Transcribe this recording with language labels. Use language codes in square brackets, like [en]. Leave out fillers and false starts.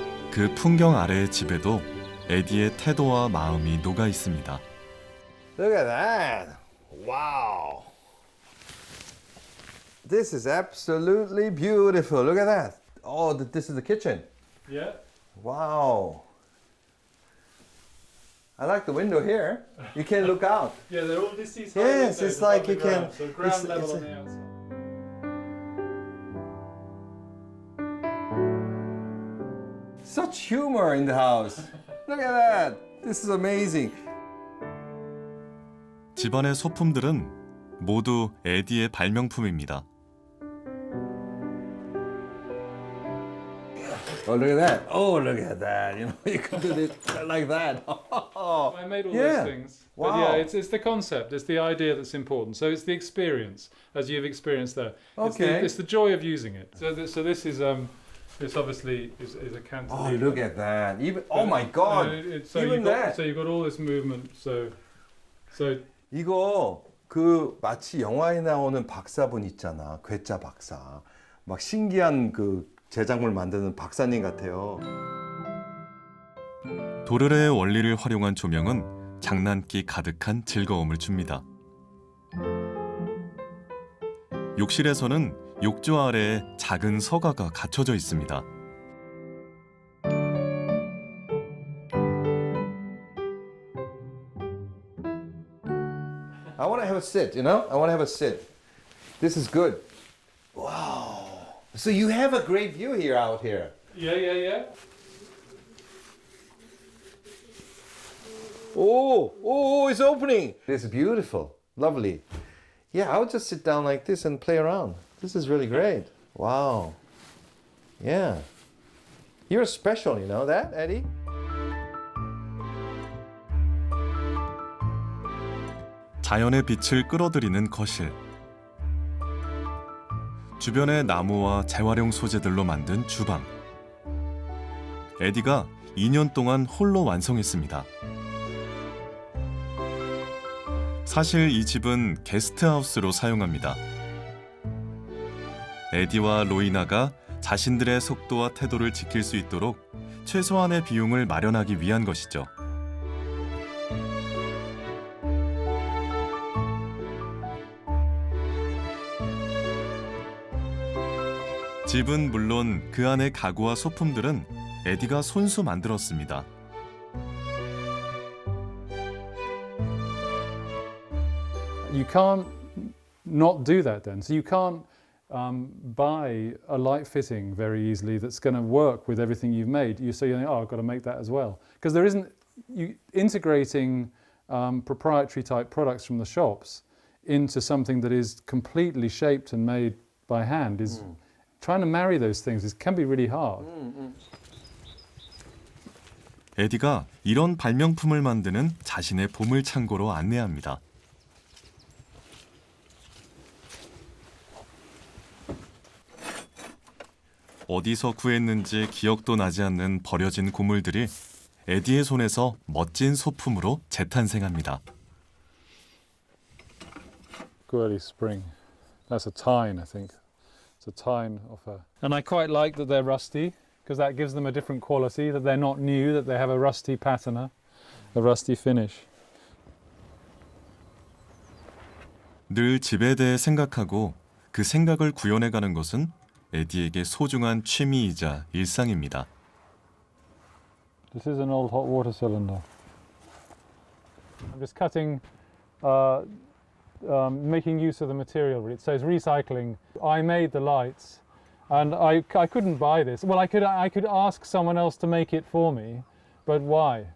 [ko] 그 풍경 아래의 집에도 에디의 태도와 마음이 녹아 있습니다. [en] Look at that. Wow. This is absolutely beautiful. Look at that. Oh, this is the kitchen. Yeah. Wow. I like the window here. You can look out. Yeah, they're all this is Yes, it's like you can. So ground it's- level it's- on the outside. Such humor in the house. Look at that. This is amazing. [ko] 집안의 소품들은 모두 에디의 발명품입니다. [en] Oh, look at that. Oh, look at that. You know, you can do this like that. I made all Yeah. those things. Wow. But yeah, it's the concept, it's the idea that's important. So it's the experience, as you've experienced there. Okay. It's the joy of using it. So this is this obviously is a cantilever. Oh, look at that. Even oh my God. So Even that. So you've got all this movement. So [ko] 이거 그 마치 영화에 나오는 박사분 있잖아. 괴짜 박사. 막 신기한 그 제작물 만드는 박사님 같아요. 도르래의 원리를 활용한 조명은 장난기 가득한 즐거움을 줍니다. 욕실에서는 욕조 아래에 작은 서가가 갖춰져 있습니다. [en] I want to have a sit, you know? I want to have a sit. This is good. Wow. So you have a great view here out here. yeah. Oh, it's opening. This is beautiful. Lovely. Yeah, I would just sit down like this and play around. This is really great. Wow. Yeah. You're special, you know that, Eddie? [ko] 자연의 빛을 끌어들이는 거실. 주변의 나무와 재활용 소재들로 만든 주방. 에디가 2년 동안 홀로 완성했습니다. 사실 이 집은 게스트하우스로 사용합니다. 에디와 로이나가 자신들의 속도와 태도를 지킬 수 있도록 최소한의 비용을 마련하기 위한 것이죠. 집은 물론 그 안의 가구와 소품들은 에디가 손수 만들었습니다. [en] You can't not do that then. So you can't buy a light fitting very easily that's going to work with everything you've made. You think, oh, I've got to make that as well. Because there isn't, integrating proprietary type products from the shops into something that is completely shaped and made by hand is trying to marry those things can be really hard. [ko] 에디가 이런 발명품을 만드는 자신의 보물 창고로 안내합니다. 어디서 구했는지 기억도 나지 않는 버려진 고물들이 에디의 손에서 멋진 소품으로 재탄생합니다. [en] Early spring. That's a tine, I think. It's a tine of her. And I quite like that they're rusty, because that gives them a different quality, that they're not new, that they have a rusty patina, a rusty finish. [ko] 늘 집에 대해 생각하고 그 생각을 구현해가는 것은 에디에게 소중한 취미이자 일상입니다. [en] This is an old hot water cylinder. I'm just cutting, making use of the material. It says recycling. I made the lights, and I couldn't buy this. Well, I could ask someone else to make it for me, but why?